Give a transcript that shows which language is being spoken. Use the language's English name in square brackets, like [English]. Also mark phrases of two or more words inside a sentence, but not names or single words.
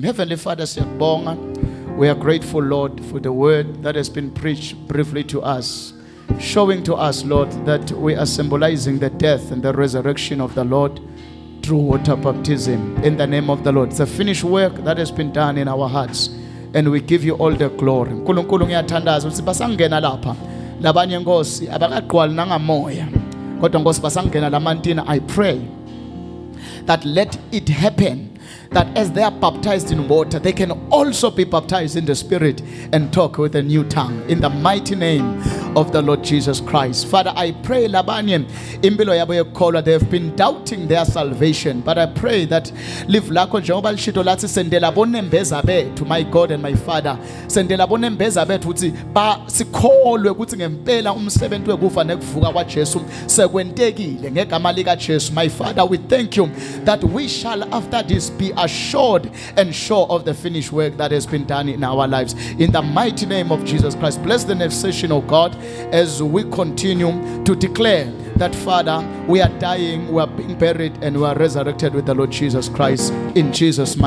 [English] Heavenly Father, siyabonga. We are grateful, Lord, for the word that has been preached briefly to us, showing to us, Lord, that we are symbolizing the death and the resurrection of the Lord through water baptism in the name of the Lord. It's a finished work that has been done in our hearts, and we give you all the glory. [Swati] Nkulunkulu ngiyathandaza ukuthi basangena lapha labanye nkosi abakaqwali nangamoya kodwa nkosi basangena lamantini. [English] I pray that let it happen that as they are baptized in water, they can also be baptized in the Spirit and talk with a new tongue in the mighty name of the Lord Jesus Christ. Father, I pray [Swati] labanye impilo yabo yekukholwa, [English] they have been doubting their salvation, but I pray that live [Swati] lakho njengoba lishito lathi sendela bonembeza bethu, [English] my God and my Father, [Swati] sendela bonembeza bethu ukuthi sikholwe ukuthi ngempela umsebenzi wekufa nekuvuka kwaJesu sekwentekile ngegama lika Jesu. [English] My Father, we thank you that we shall after this be assured and sure of the finished work that has been done in our lives. In the mighty name of Jesus Christ, bless the next session, oh God, as we continue to declare that, Father, we are dying, we are being buried, and we are resurrected with the Lord Jesus Christ.